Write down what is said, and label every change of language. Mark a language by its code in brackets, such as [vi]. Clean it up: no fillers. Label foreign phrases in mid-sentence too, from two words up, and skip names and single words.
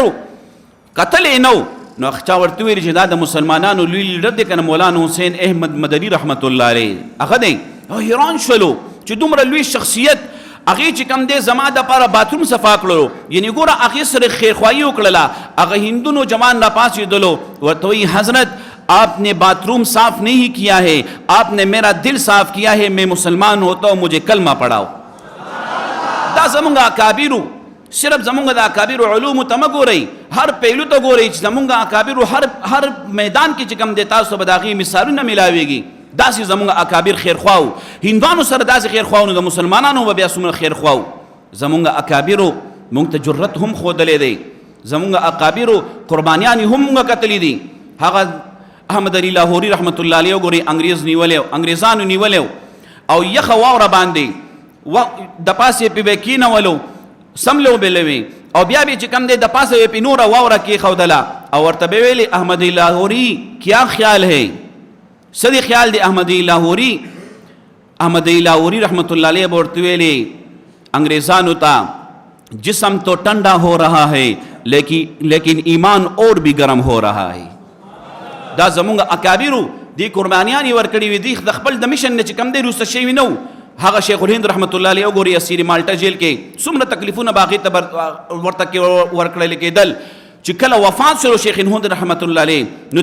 [ps] و کتلی یې نه و نو چا ورته ویلي چې دا د مسلمانانو لوی لیډر دی که نه مولانا حسین احمد مدني رحمت الله علیه هغه دی او حیران شولو چې دومره لوی شخصیت هغې چې کوم دی زما دپاره باتروم صفا کړلو یعنې ګوره هغې سره خیرخواهي وکړله هغه هندو نوجوان راپاڅېدلو ورته وایي [ur] حضرت آپ نے باتروم صاف نہیں کیا ہے آپ نے میرا دل صاف کیا ہے میں مسلمان ہوتا ہوں مجھے کلمہ پڑھاؤ [ps] دا زمونږ اکابرو صرف زمونږ د اکابرو علومو ته مه ګورئ هر پهلو ته ګورئ چې زمونږ اکابرو هر میدان کې چې کوم دی تاسو به د هغې مثالونه میلاویږي داسې زمونږ اکابر خیرخوا وو هندوانو سره داسې خیرخوا نو د مسلمانانو به بیا څومره خیرخوا وو زمونږ اکابرو مونږ ته جرت هم ښودلی دی زمونږ اکابرو قربانیانې هم مونږ کتلی دي هغه احمد علي لاهوري رحمت الله علیه وګورئ انګریزانو نیولی او یخه واوره باندې د پاسې پې به یې کېنولو سملو بلوي او بیا به چې کوم دی د پاسه پې نوره واوره کېښودله او ورته به ویلې احمد لاهوري [ur] کیا خیال ہے [ps] څه دی خیال دی احمد لاهوري رحمت الله علیه به ورته ویلې انګریزانو ته [ur] جسم تو ٹھنڈا ہو رہا ہے لیکن ایمان اور بھی گرم ہو رہا ہے [ps] دا زمونږ اکابرو دې قربانیانې ورکړې وي دي د خپل د مشن نه چې کوم دی روسته شوي نه هغه شیخ الهند رحمت الله علیه وګورئ اسیر مالټا جیل کې څومره تکلیفونه به هغې ته ورته ورکړل کېدل چې کله وفات شو شیخ الهند رحمت الله علیه نو